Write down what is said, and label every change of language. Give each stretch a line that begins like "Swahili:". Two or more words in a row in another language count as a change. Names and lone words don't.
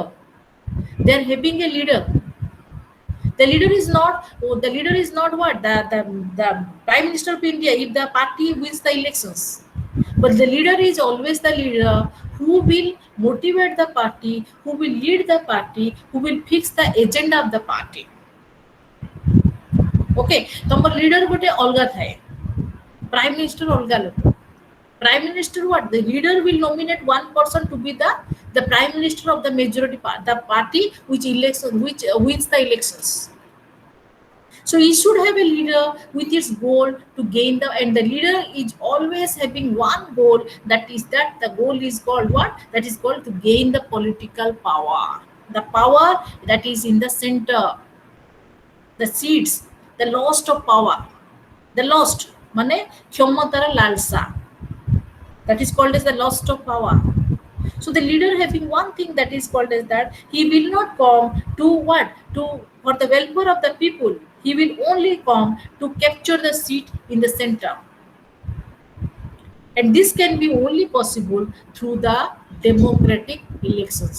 English: They are having a leader. The leader is not, oh, the leader is not what the prime minister of India if the party wins the elections, but the leader is always the leader who will motivate the party, who will lead the party, who will fix the agenda of the party.
Odia: Okay, ତମର leader ଗୋଟେ ଅଲଗା ଥାଏ,
English: prime minister
Odia: ଅଲଗା ଲୋକ.
English: Prime minister what? The leader will nominate one person to be the prime minister of the majority part, the party which election which wins the elections. So he should have a leader with its goal to gain the, and the leader is always having one goal, that is that the goal is called what? That is called to gain the political power. The power that is in the center, the seats, the lost of power, the lost
Odia: ମାନେ କ୍ଷମତାର ଲାଳସା,
English: that is called as the lost of power. So the leader having one thing that is called as that he will not come to what, to for the welfare of the people, he will only come to capture the seat in the center, and this can be only possible through the democratic elections.